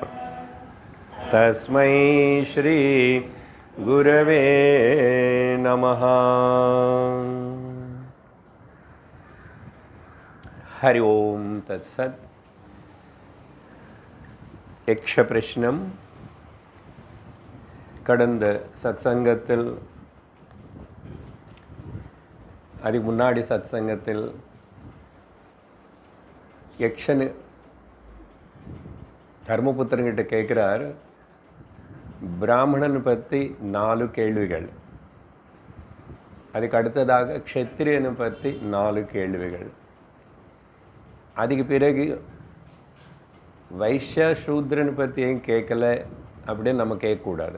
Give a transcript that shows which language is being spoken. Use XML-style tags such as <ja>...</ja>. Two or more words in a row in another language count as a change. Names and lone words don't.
<sa>तस्मै श्री गुरवे नमः। हरि ओम तत्सत्।</sa> <ta>யக்ஷ பிரஷ்னம் கடந்த சத்சங்கத்தில் அதுக்கு முன்னாடி சத்சங்கத்தில் யக்ஷன் தர்மபுத்திரன்கிட்ட கேட்குறார், பிராமணன் பற்றி 4 கேள்விகள், அதுக்கு அடுத்ததாக க்ஷத்திரியனை பற்றி 4 கேள்விகள், அதுக்கு பிறகு வைஷ்ய சூத்ரனை பற்றி ஏன் கேட்கல அப்படின்னு நம்ம கேட்கக்கூடாது.</ta>